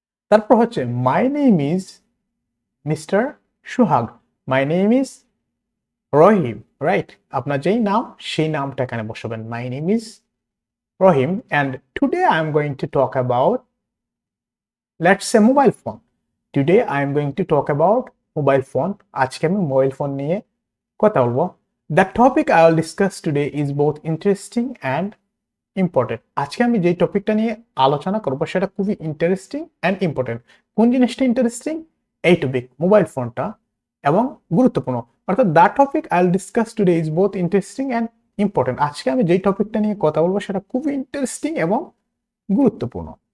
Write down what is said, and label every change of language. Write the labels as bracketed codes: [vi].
[bn] তারপর হচ্ছে [en] My name is mister Suhag, my name is Rahim, right? [bn] আপনার যেই নাম সেই নামটা এখানে বসাবেন, [en] My name is Rahim and today I am going to talk about, let's say mobile phone. Today I am going to talk about mobile phone. [bn] আজকে আমি mobile phone নিয়ে কথা বলবো। [en] The topic I will discuss today is both interesting and important. [bn] আজকে আমি যে টপিকটা নিয়ে আলোচনা করব সেটা খুবই [en] Interesting and important. [bn] কোন জিনিসটা ইন্টারেস্টিং? এই টপিক, মোবাইল ফোনটা, এবং গুরুত্বপূর্ণ। অর্থাৎ [en] The topic I will discuss today is both interesting and important. [bn] আজকে আমি যেই টপিকটা নিয়ে কথা বলবো সেটা খুবই ইন্টারেস্টিং এবং গুরুত্বপূর্ণ।